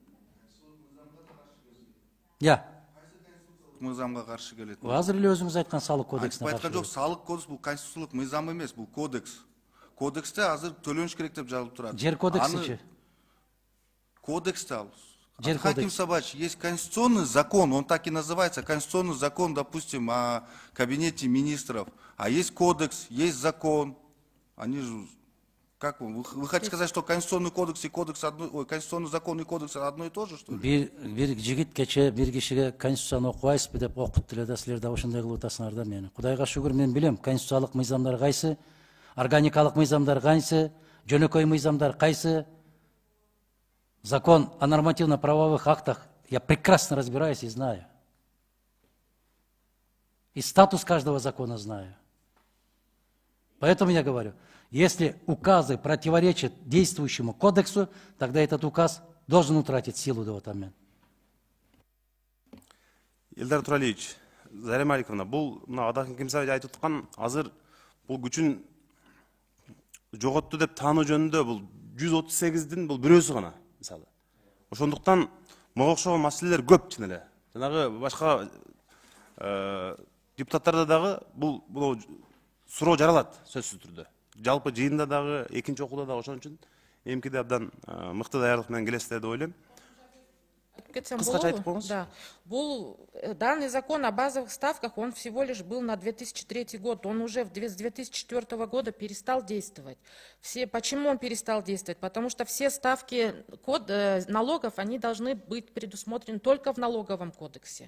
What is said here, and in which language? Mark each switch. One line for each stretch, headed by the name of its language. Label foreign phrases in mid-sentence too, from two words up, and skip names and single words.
Russian: Я.
Kyrgyz: Мыйзамга каршы келет. Азыр эле өзүңүз айткан салык кодексине каршы. Айткан жок, салык кодекс бул конституциялык мыйзам эмес, бул кодекс. Кодексте азыр төлөнүш керек деп жазылып турат. Жер кодексичи. Кодексте ал. Жер Адахан кодекс. Кимсабаевич,
Russian: есть конституционный закон, он так и называется, конституционный закон, допустим, о кабинете министров. А есть кодекс, есть закон. Они же, как вы хотите сказать, что конституционный кодекс и кодекс конституционный закон и кодекс одно и то же, что ли?
Kyrgyz: Бир жигит кече бир кишиге конституцияны окубайсызбы деп окутту эле да, силер да ошондой кылып атасыңар да мени. Кудайга шүгүр, мен билем конституциялык мыйзамдар кайсы, органикалык мыйзамдар кайсы, жөнөкөй мыйзамдар кайсы.
Russian: Закон о нормативно-правовых актах я прекрасно разбираюсь и знаю. И статус каждого закона знаю. Поэтому я говорю, если указы противоречат действующему кодексу, тогда этот указ должен утратить силу до этого момента.
Kyrgyz: Элдар Туралиевич, Зарема Маликовна, бул мына Адахан Кимсабаевич айтып аткан азыр бул күчүн жоготту деп таануу жөнүндө бул 138дин бул бирөөсү гана. Мисалы. Ошондуктан мага окшогон маселелер көп чын эле. Жанагы башка депутаттарда дагы бул суроо жаралат сөзсүз түрдө. Жалпы жыйында дагы, экинчи окууда дагы ошон үчүн эмкиде абдан мыкты даярдык менен келесиздер деп ойлойм. Кыскача айтып коюңуз. Да.
Russian: Данный закон о базовых ставках, он всего лишь был на 2003 год. Он уже с 2004 года перестал действовать. Почему он перестал действовать? Потому что все ставки налогов, они должны быть предусмотрены только в налоговом кодексе.